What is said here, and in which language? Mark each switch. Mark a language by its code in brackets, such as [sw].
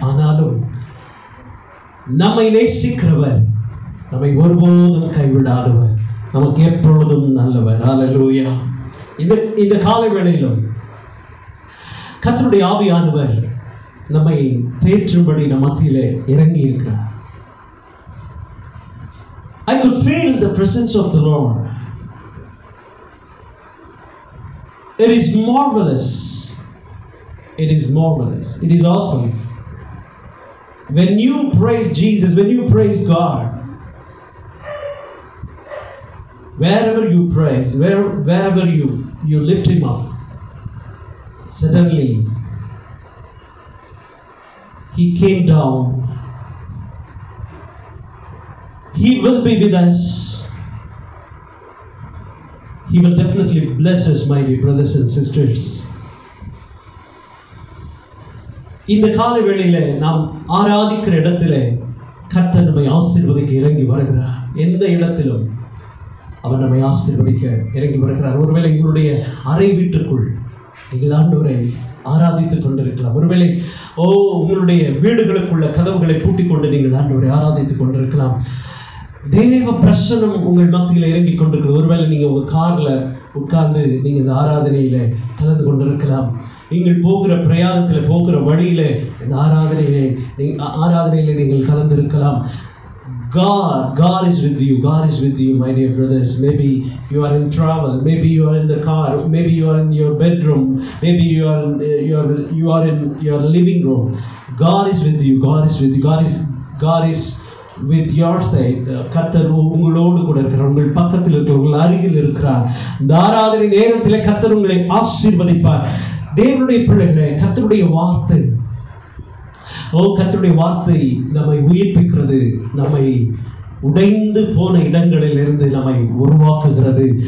[ta] ஆனாலும் நம்மை நேசிக்கிறவர், நம்மை ஒருபோதும் கைவிடாதவர், நமக்கு எப்பொழுதும் நல்லவர். ஹல்லேலூயா. இந்த காலை வேளையிலும் கர்த்தருடைய ஆவியானவர் நம்மை தேற்றும்படி நம் மத்தியிலே இறங்கி இருக்கிறார். [en] I could feel the presence of the Lord. It is marvelous. It is marvelous. It is awesome. When you praise Jesus, when you praise God, wherever you praise, wherever you lift Him up, suddenly He came down. He will be with us. He will definitely bless us, my dear brothers and sisters. [ta] இந்த காலை வேளையிலே நாம் ஆராதிக்கிற இடத்திலே கர்த்தர் நம்மை ஆசீர்வதிக்க இறங்கி வருகிறார். எந்த இடத்திலும் அவர் நம்மை ஆசீர்வதிக்க இறங்கி வருகிறார். ஒருவேளை உங்களுடைய அறை வீட்டுக்குள் நீங்கள் ஆண்டவரை ஆராதித்துக் கொண்டிருக்கலாம். ஒருவேளை உங்களுடைய வீடுகளுக்குள்ள கதவுகளை பூட்டிக் கொண்டு நீங்கள் ஆண்டவரை ஆராதித்துக் கொண்டிருக்கலாம். தேவ பிரசன்னம் உங்கள் மத்தியில் இறங்கி கொண்டிருக்கிறது. ஒருவேளை நீங்கள் உங்கள் காரில் உட்கார்ந்து நீங்கள் இந்த ஆராதனையில் கலந்து கொண்டிருக்கலாம். நீங்கள் போகிற பிரயாணத்தில், போகிற வழியில் இந்த ஆராதனையிலே நீங்கள் கலந்திருக்கலாம். [en] God is with you. God is with you, my dear brothers. Maybe you are in travel. Maybe you are in the car. Maybe you are in your bedroom. Maybe you are in your living room. God is with you. God is with you. God is with your side. [ta] கர்த்தர் உங்களோடு கூட இருக்கிறார், உங்கள் பக்கத்தில் இருக்கிறார், உங்கள் அருகில் இருக்கிறார். இந்த ஆராதனை நேரத்திலே கர்த்தர் உங்களை ஆசீர்வதிப்பார். தேவனுடைய பிள்ளைகளே, கர்த்தருடைய வார்த்தை கர்த்தருடைய வார்த்தை நம்மை உயிர்ப்பிக்கிறது, நம்மை உடைந்து போன இடங்களில் இருந்து நம்மை உருவாக்குகிறது.